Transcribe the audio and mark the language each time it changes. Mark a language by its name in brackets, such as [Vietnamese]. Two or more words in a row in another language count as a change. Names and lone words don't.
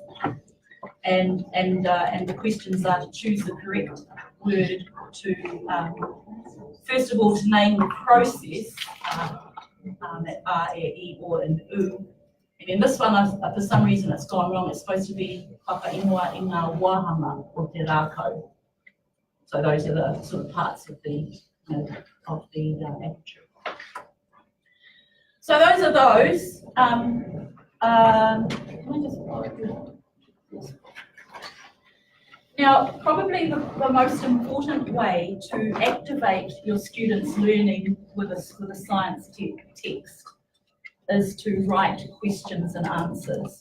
[English] And the questions are to choose the correct word to, first of all, to name the process, at R, E, or in U. And in this one, for some reason, it's gone wrong. It's supposed to be [Māori] whakaingoa i ngā wāhanga o te rākau. [English] So those are the sort of parts of the aperture. So those are those. Can I just follow through? Yes. Now, probably the most important way to activate your students' learning with a science text is to write questions and answers.